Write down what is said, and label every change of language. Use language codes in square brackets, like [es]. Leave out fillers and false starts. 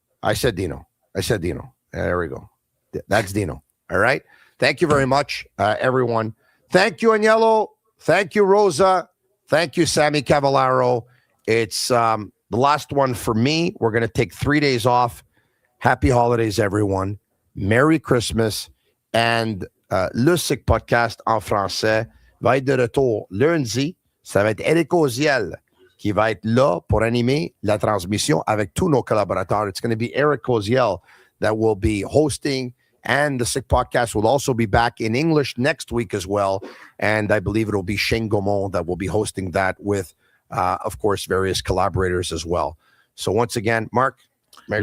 [en] I said Dino. There we go. That's Dino. All right. Thank you very much, everyone. Thank you, Agnello. Thank you, Rosa. Thank you, Sammy Cavallaro. It's the last one for me. We're going to take 3 days off. Happy holidays, everyone. Merry Christmas. [fr] And le SIC podcast en français va être de retour lundi. Ça va être Eric Oziel qui va être là pour animer la transmission avec tous nos collaborateurs. [en] It's going to be Eric Oziel that will be hosting, and the SIC podcast will also be back in English next week as well. And I believe it'll be Shane Gaumont that will be hosting that with, of course, various collaborators as well. So once again, Marc, Merry